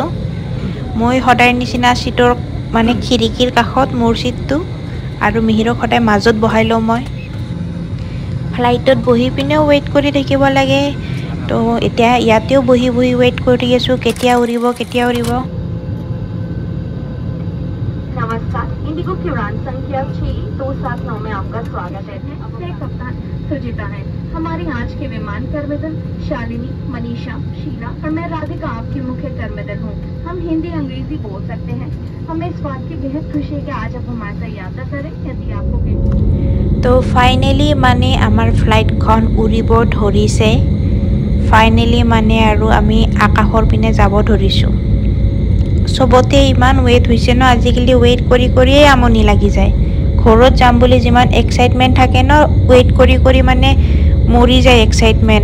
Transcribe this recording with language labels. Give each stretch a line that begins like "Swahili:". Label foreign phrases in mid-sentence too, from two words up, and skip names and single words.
Assamese: মই সদায় নিচিনা ছিটৰ মানে খিৰিকীৰ কাষত মোৰ ছিটটো, আৰু মিহিৰক সদায় মাজত বহাই লওঁ মই। ফ্লাইটত বহি পিনেও ৱেইট কৰি থাকিব লাগে। তো এতিয়া ইয়াতেও বহি বহি ৱেইট কৰি আছোঁ কেতিয়া উৰিব কেতিয়া উৰিব।
Hindi: नमस्कार, इंडिगो की उड़ान संख्या 6279 में आपका स्वागत है। मैं कप्तान सुजीता है। हमारी आज के विमान कर्मदल शालिनी, मनीषा, शीला और मैं राधिका आपकी मुख्य कर्मदल हूँ। हम हिंदी अंग्रेजी बोल सकते हैं। हमें इस बात की बेहद खुशी है कि आज आप हमारे साथ यात्रा करें। यदि आपको
Assamese: তো ফাইনেলি মানে আমাৰ ফ্লাইটখন উৰিব ধৰিছে। ফাইনেলি মানে আৰু আমি আকাশৰ পিনে যাব ধৰিছোঁ। চবতে ইমান ৱেইট হৈছে ন, আজিকালি ৱেইট কৰি কৰিয়ে আমনি লাগি যায়। ঘৰত যাম বুলি যিমান এক্সাইটমেণ্ট থাকে ন, ৱেইট কৰি কৰি মানে মৰি যায় এক্সাইটমেণ্ট।